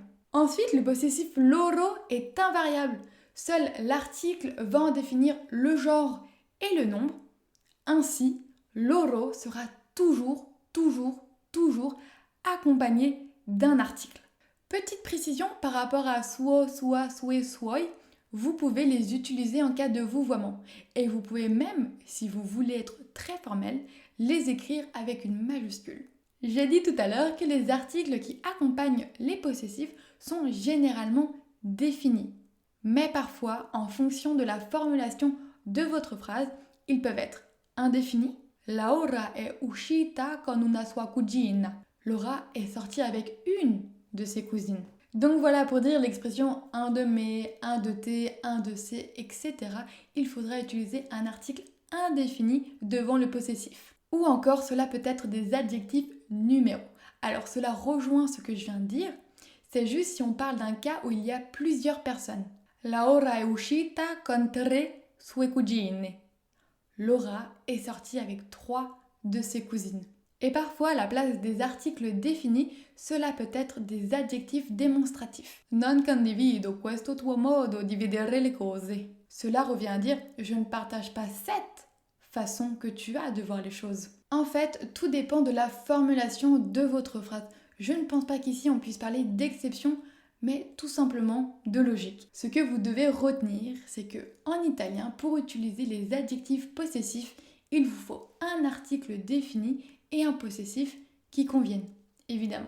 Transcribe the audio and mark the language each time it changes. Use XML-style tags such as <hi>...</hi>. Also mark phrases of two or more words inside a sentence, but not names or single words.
<fr>Ensuite, le possessif loro est invariable. Seul l'article va en définir le genre et le nombre. Ainsi, loro sera toujours accompagné d'un article. Petite précision par rapport à</fr> <it>suo, sua, sue, suoi,</it> <fr>vous pouvez les utiliser en cas de vouvoiement. Et vous pouvez même, si vous voulez être très formel, les écrire avec une majuscule. J'ai dit tout à l'heure que les articles qui accompagnent les possessifs sont généralement définis. Mais parfois, en fonction de la formulation de votre phrase, ils peuvent être indéfinis.</fr> <it>Laura è uscita con una sua cugina.</it> <fr>Laura est sortie avec une de ses cousines. Donc voilà pour dire l'expression un de mes, un de tes, un de ses, etc. Il faudra utiliser un article indéfini devant le possessif. Ou encore, cela peut être des adjectifs numéros. Alors cela rejoint ce que je viens de dire. C'est juste si on parle d'un cas où il y a plusieurs personnes.</fr> <it>Laura è uscita con 3 sue cugine.</it> <fr>Laura est sortie avec 3 de ses cousines. Et parfois, à la place des articles définis, cela peut être des adjectifs démonstratifs.</fr> <it>Non condivido questo tuo modo di vedere le cose.</it> <fr>Cela revient à dire je ne partage pas cette façon que tu as de voir les choses. En fait, tout dépend de la formulation de votre phrase. Je ne pense pas qu'ici on puisse parler d'exception, mais tout simplement de logique. Ce que vous devez retenir, c'est que en italien, pour utiliser les adjectifs possessifs, il vous faut un article défini et un possessif qui conviennent, évidemment.</fr>